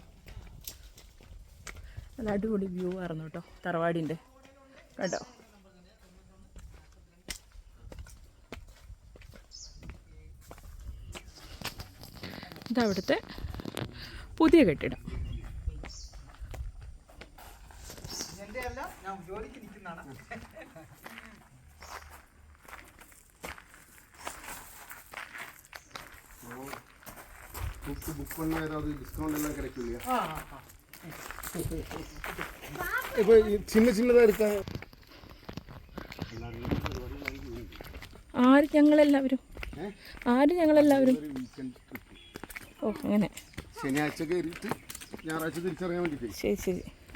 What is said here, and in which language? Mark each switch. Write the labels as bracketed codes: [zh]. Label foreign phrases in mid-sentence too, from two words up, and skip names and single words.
[ml] നല്ല അടിപൊളി വ്യൂ ആയിരുന്നു കേട്ടോ തറവാടിൻ്റെ. കേട്ടോ, ഇതവിടുത്തെ പുതിയ കെട്ടിടം. [ta] புக் பண்ண ஏதாவது டிஸ்கவுண்ட் எல்லாம் கிடைக்கலையா? இப்போ சின்னதாக இருக்கா? [ml] ഞങ്ങളെല്ലാവരും ഓ അങ്ങനെ ശനിയാഴ്ച കയറിയിട്ട് ഞായറാഴ്ച തിരിച്ചറിയാൻ വേണ്ടിയിട്ട്. ശരി ശരി.